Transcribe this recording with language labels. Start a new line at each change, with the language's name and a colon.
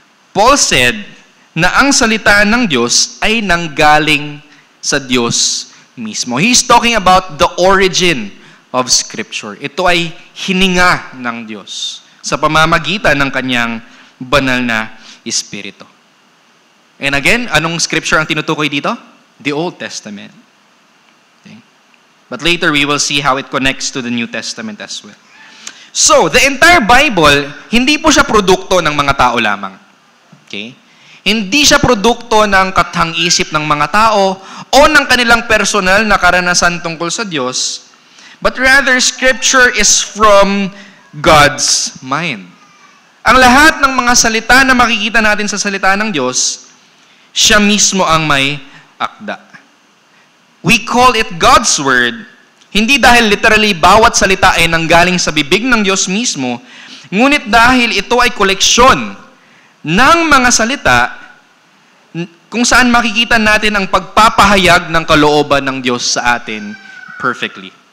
English: Paul said
Filipino: na ang salita ng Diyos ay nanggaling sa Diyos mismo.
English: He's talking about the origin of Scripture.
Filipino: Ito ay hininga ng Diyos sa pamamagitan ng kanyang banal na Espiritu.
English: And again,
Filipino: anong Scripture ang tinutukoy dito?
English: The Old Testament. Okay. But later we will see how it connects to the New Testament as well. So, the entire Bible,
Filipino: hindi po siya produkto ng mga tao lamang. Okay? Hindi siya produkto ng kathang-isip ng mga tao o ng kanilang personal na karanasan tungkol sa Diyos,
English: but rather Scripture is from God's mind.
Filipino: Ang lahat ng mga salita na makikita natin sa salita ng Diyos, siya mismo ang may akda.
English: We call it God's Word,
Filipino: hindi dahil literally bawat salita ay nanggaling sa bibig ng Diyos mismo, ngunit dahil ito ay koleksyon ng mga salita kung saan makikita natin ang pagpapahayag ng kalooban ng Diyos sa atin perfectly.